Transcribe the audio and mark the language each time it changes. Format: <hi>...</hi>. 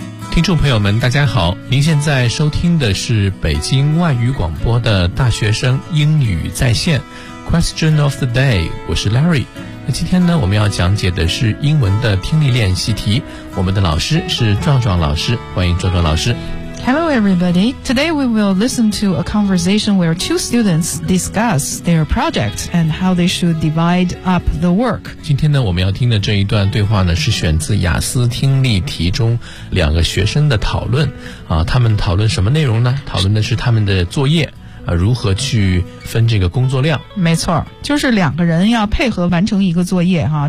<zh>听众朋友们大家好，您现在收听的是北京外语广播的大学生英语在线</zh> <en>Question of the day，</en> <zh>我是 Larry。那今天呢，我们要讲解的是英文的听力练习题，我们的老师是壮壮老师，欢迎壮壮老师。</zh> <en>Hello everybody, today we will listen to a conversation where two students discuss their project and how they should divide up the work.</en> <zh>今天呢，我们要听的这一段对话呢，是选自雅思听力题中两个学生的讨论。他们讨论什么内容呢？讨论的是他们的作业，如何去分这个工作量。没错，就是两个人要配合完成一个作业哈。</zh>